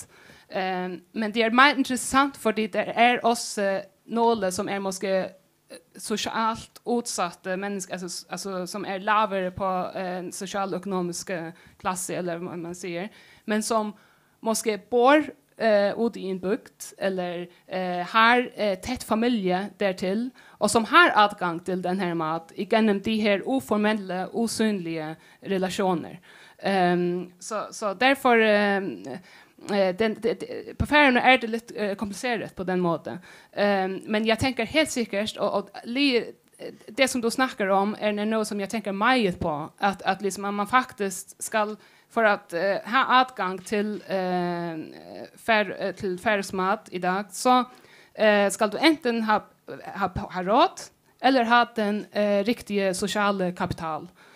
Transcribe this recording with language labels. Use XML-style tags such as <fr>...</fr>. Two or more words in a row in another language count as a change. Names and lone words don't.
<da>Men det er meget interessant, fordi det er også nogle som er måske socialt utsatte mennesker, altså som er lavere på social-økonomiske klasse, eller hvad man siger, men som måske bor ute i en bygd, eller har tæt familie dertil, og som har adgang til den her mat igennem de her uformelle, usynlige relationer.</da> <sv>Så derfor på Färöarna är det lite komplicerat på den måten. Men jag tänker helt säkert och det som du snackar om är något som jag tänker mycket på att liksom man faktiskt ska för att ha adgang till färgsmat idag så ska du enten ha råd eller ha den riktiga sociala kapital.</sv>